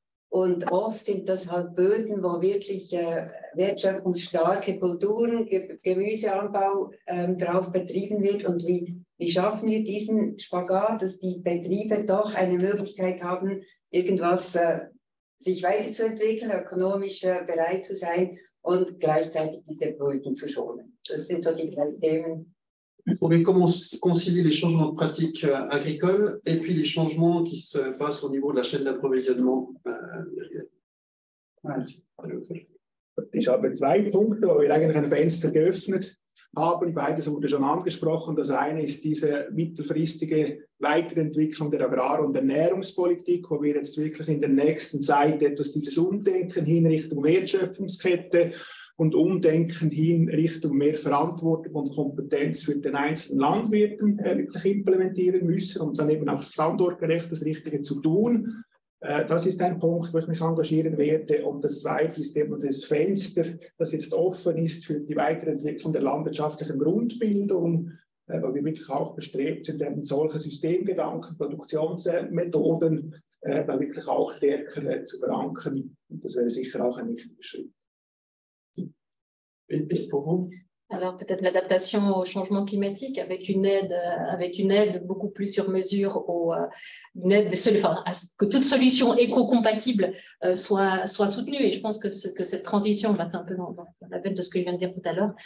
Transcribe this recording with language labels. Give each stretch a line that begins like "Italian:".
German: Und oft sind das halt Böden, wo wirklich wertschöpfungsstarke Kulturen, Gemüseanbau drauf betrieben wird. Und wie schaffen wir diesen Spagat, dass die Betriebe doch eine Möglichkeit haben, irgendwas sich weiterzuentwickeln, ökonomisch bereit zu sein und gleichzeitig diese Böden zu schonen. Das sind so die drei Themen.
French: Il faudrait concilier les changements de pratiques agricoles et puis les changements qui se passent au niveau de la chaîne d'approvisionnement.
German: Das ist aber zwei Punkte, wo wir eigentlich ein Fenster geöffnet haben. Beides wurde schon angesprochen. Das eine ist diese mittelfristige Weiterentwicklung der Agrar- und Ernährungspolitik, wo wir jetzt wirklich in der nächsten Zeit etwas dieses Umdenken hin Richtung Wertschöpfungskette und Umdenken hin Richtung mehr Verantwortung und Kompetenz für den einzelnen Landwirten wirklich implementieren müssen, um dann eben auch standortgerecht das Richtige zu tun. Das ist ein Punkt, wo ich mich engagieren werde. Und das Zweite ist eben das Fenster, das jetzt offen ist für die Weiterentwicklung der landwirtschaftlichen Grundbildung, weil wir wirklich auch bestrebt sind, eben solche Systemgedanken, Produktionsmethoden da wirklich auch stärker zu verankern. Und das wäre sicher auch ein wichtiger Schritt.
French: Alors peut-être l'adaptation au changement climatique avec une aide beaucoup plus sur mesure, une aide que toute solution éco-compatible soit soutenue. Et je pense que cette transition, c'est un peu dans la veine de ce que je viens de dire tout à l'heure.